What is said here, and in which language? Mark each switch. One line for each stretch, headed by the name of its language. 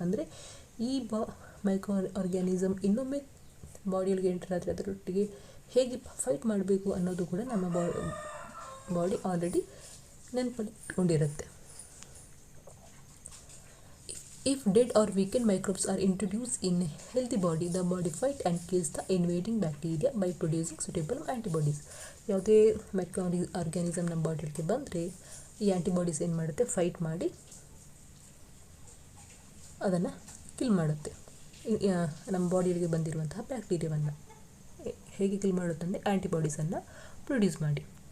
Kannada: ಅಂದರೆ ಈ micro organism ಇನ್ನೊಮ್ಮೆ ಬಾಡಿಯೊಳಗೆ ಎಂಟರ್ ಆದರೆ ಅದರೊಟ್ಟಿಗೆ ಹೇಗೆ ಫೈಟ್ ಮಾಡಬೇಕು ಅನ್ನೋದು ಕೂಡ ನಮ್ಮ body already ನೆನಪಿಟ್ಕೊಂಡಿರುತ್ತೆ.
English: If dead or weakened microbes are introduced in a healthy body, the body fight and kills the invading bacteria by producing suitable antibodies.
Kannada: ಯಾವುದೇ ಮೈಕ್ರೋ ಆರ್ಗ್ಯಾನಿಸಮ್ ನಮ್ಮ ಬಾಡಿಗೆ ಬಂದರೆ ಈ ಆ್ಯಂಟಿಬಾಡೀಸ್ ಏನು ಮಾಡುತ್ತೆ, ಫೈಟ್ ಮಾಡಿ ಅದನ್ನು ಕಿಲ್ ಮಾಡುತ್ತೆ. ನಮ್ಮ ಬಾಡಿಯೊಳಗೆ ಬಂದಿರುವಂತಹ ಬ್ಯಾಕ್ಟೀರಿಯಾವನ್ನು ಹೇಗೆ ಕಿಲ್ ಮಾಡುತ್ತೆ ಅಂದರೆ ಆ್ಯಂಟಿಬಾಡೀಸನ್ನು ಪ್ರೊಡ್ಯೂಸ್ ಮಾಡಿ.